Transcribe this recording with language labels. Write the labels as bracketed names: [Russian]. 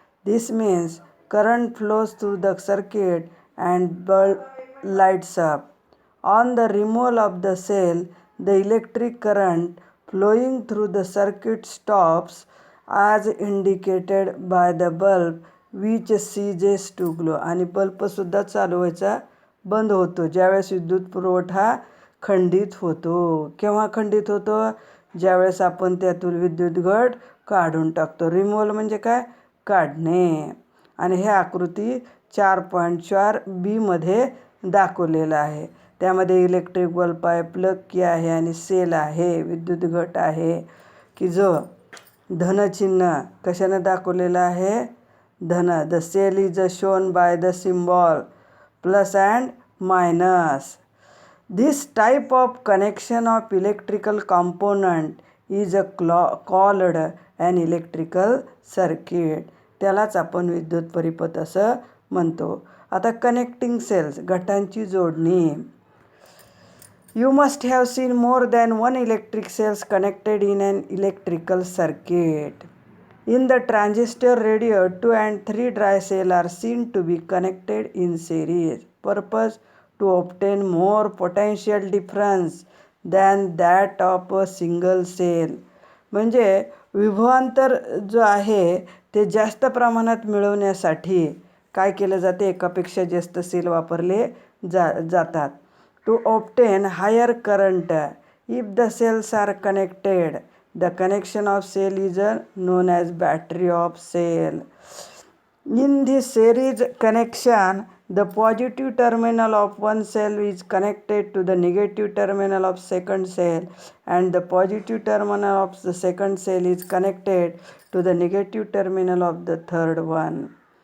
[English] This means current flows through the circuit and bulb lights up. On the removal of the cell, the electric current flowing through the circuit stops as indicated by the bulb which ceases to glow. [Marathi] आणि बल्बसुद्धा चालू व्हायचा बंद होतो ज्यावेळेस विद्युत पुरवठा खंडित होतो. केव्हा खंडित होतो? ज्यावेळेस आपण त्यातून विद्युत घट काढून टाकतो. रिमूव्हल म्हणजे काय? काढणे. आणि हे आकृती 4.4b मध्ये दाखवलेलं आहे. त्यामध्ये इलेक्ट्रिक बल्ब आहे, प्लग की आहे आणि सेल आहे, विद्युत घट आहे की जो धनचिन्ह कशानं दाखवलेलं आहे? [English] धन. The cell is shown by the symbol plus and minus. This type of connection of electrical component is called an electrical circuit. [Marathi] त्यालाच आपण विद्युत परिपथ असं म्हणतो. आता कनेक्टिंग सेल्स, घटांची जोडणी. [English] You must have seen more than one electric cells connected in an electrical circuit. In the transistor radio, 2 and 3 dry cells are seen to be connected in series. Purpose to obtain more potential difference than that of a single cell. [Marathi] म्हणजे विभवांतर जो आहे ते जास्त प्रमाणात मिळवण्यासाठी काय केलं जाते? एकापेक्षा जास्त सेल वापरले जातात. [English] To obtain higher current, if the cells are connected, the connection of cell is known as battery of cell. In this series connection, the positive terminal of one cell is connected to the negative terminal of second cell and the positive terminal of the second cell is connected to the negative terminal of the third one.